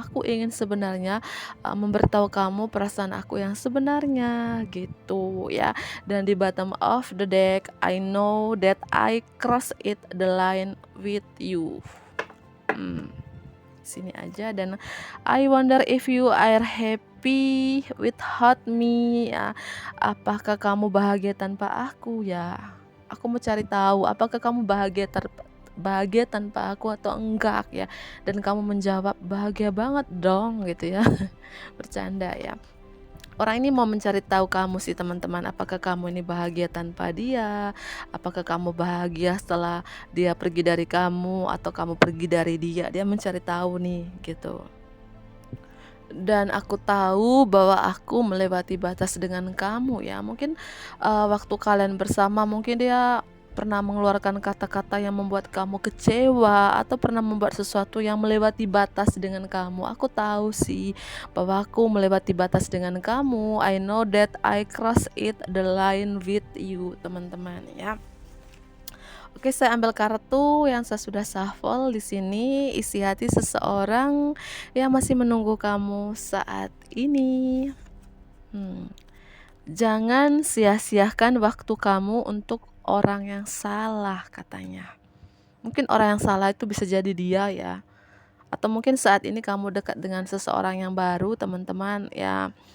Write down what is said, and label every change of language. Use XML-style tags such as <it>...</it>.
<id>Aku ingin sebenarnya memberitahu kamu perasaan aku yang sebenarnya gitu ya. Dan di</id> <en>bottom of the deck, I know that I cross it the line with you.</en> <id>Sini aja. Dan</id> <en>I wonder if you are happy without me</en> <id>ya. Apakah kamu bahagia tanpa aku ya? Aku mau cari tahu apakah kamu bahagia tanpa aku atau enggak ya. Dan kamu menjawab bahagia banget dong gitu ya. Bercanda ya. Orang ini mau mencari tahu kamu sih teman-teman, apakah kamu ini bahagia tanpa dia, apakah kamu bahagia setelah dia pergi dari kamu, atau kamu pergi dari dia. Dia mencari tahu nih gitu. Dan aku tahu bahwa aku melewati batas dengan kamu ya. Mungkin waktu kalian bersama, mungkin dia pernah mengeluarkan kata-kata yang membuat kamu kecewa, atau pernah membuat sesuatu yang melewati batas dengan kamu. Aku tahu sih bahwa aku melewati batas dengan kamu.</id> <en>I know that I cross it the line with you,</en> <id>teman-teman ya. Oke, saya ambil kartu yang saya sudah shuffle di sini. Isi hati seseorang yang masih menunggu kamu saat ini. Jangan sia-siakan waktu kamu untuk orang yang salah, katanya. Mungkin orang yang salah itu bisa jadi dia ya. Atau mungkin saat ini kamu dekat dengan seseorang yang baru, teman-teman ya.</id>